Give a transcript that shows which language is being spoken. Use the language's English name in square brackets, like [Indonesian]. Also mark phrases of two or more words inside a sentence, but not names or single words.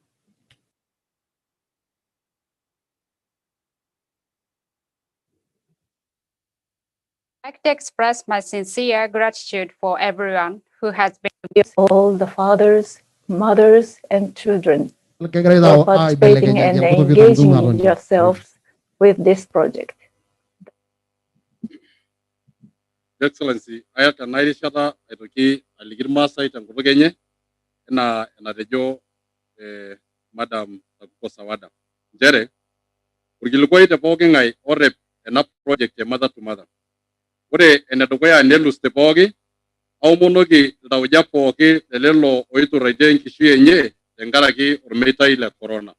[English] I'd like to express my sincere gratitude for everyone who has been all the fathers, mothers, and children for participating and engaging yourselves with this project. Excellency, [Masai] ayata nairishata aitoki alikir maasai tenkutuk enye enaa enatejo Madam Takuko Sawada. Njere, orkilikuai te pooki ng'ae orep ena project e [English] Mother to Mother. [Masai] Ore enedukuya nelus te pooki, aomonoki iltauja pooki lelelo oiturraitie enkishui enye tenkaraki ormeitai le corona.